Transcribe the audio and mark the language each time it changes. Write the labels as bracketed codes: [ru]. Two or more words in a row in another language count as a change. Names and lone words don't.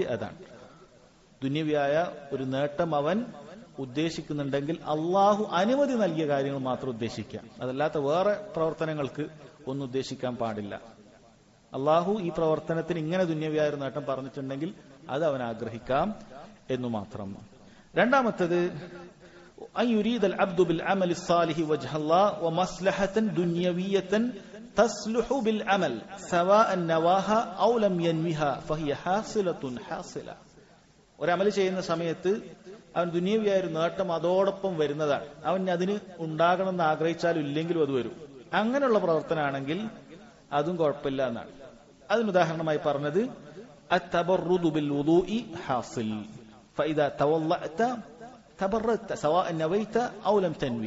[ml] അതാണ് ദുനിയവിയായ ഒരു നേട്ടം അവൻ ഉദ്ദേശിക്കുന്നുണ്ടെങ്കിൽ അള്ളാഹു അനുമതി നൽകിയ കാര്യങ്ങൾ മാത്രം ഉദ്ദേശിക്കാം. അതല്ലാത്ത വേറെ പ്രവർത്തനങ്ങൾക്ക് ഒന്നും ഉദ്ദേശിക്കാൻ പാടില്ല. അള്ളാഹു ഈ പ്രവർത്തനത്തിന് ഇങ്ങനെ ദുനിയവിയായ ഒരു നേട്ടം പറഞ്ഞിട്ടുണ്ടെങ്കിൽ അത് അവൻ ആഗ്രഹിക്കാം എന്നു മാത്രം. രണ്ടാമത്തത് [ar] أن يريد العبد بالعمل الصالح وجه الله ومصلحة دنيوية تصلح بالعمل سواء نواها أو لم ينوها فهي حاصلة. [ml] ഒരു അമൽ ചെയ്യുന്ന സമയത്ത് അവൻ ദുനിയവിയായ ഒരു നേട്ടം അതോടൊപ്പം വരുന്നതാണ്. അവൻ അതിന് ഉണ്ടാകണമെന്ന് ആഗ്രഹിച്ചാലും ഇല്ലെങ്കിലും അത് വരും. അങ്ങനെയുള്ള പ്രവർത്തനമാണെങ്കിൽ അതും കുഴപ്പമില്ല എന്നാണ്. അതിന് ഉദാഹരണമായി പറഞ്ഞത് [ar] التبرد بالوضوء حاصل فإذا توضأت تبردت سواء نويت أو لم تنو.